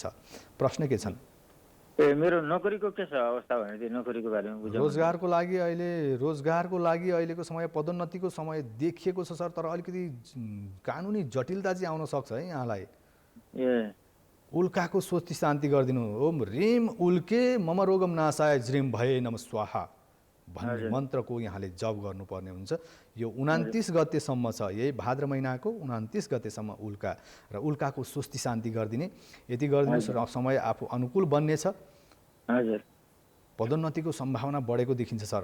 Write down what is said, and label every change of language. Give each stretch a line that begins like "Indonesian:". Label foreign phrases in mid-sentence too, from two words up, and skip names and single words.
Nepali: प्रश्न के छन्? मेरो नोकरीको के छ अवस्था भनेदेखि नोकरीको बारेमा बुझाउनु। रोजगारको लागि अहिलेको समय पदोन्नतिको समय देखिएको छ सर, तर अलिकति कानुनी जटिलता चाहिँ आउन सक्छ है यहाँलाई। उल्काको स्वस्ति शान्ति गरिदिनु।
Sanskrit: ओम ह्रीम उल्के मम रोगम नाशाय ज्रीम भए नम स्वाहा
Nepali: भन्ने मन्त्रको यहाँले जप गर्नुपर्ने हुन्छ। यो 29 गतेसम्म छ, यही भाद्र महिनाको 29 गतेसम्म उल्का, र उल्काको स्वस्ति शान्ति गरिदिने। यति गरिदिनुहोस् र समय आफू अनुकूल बन्नेछ। हजुर, पदोन्नतिको सम्भावना बढेको देखिन्छ सर।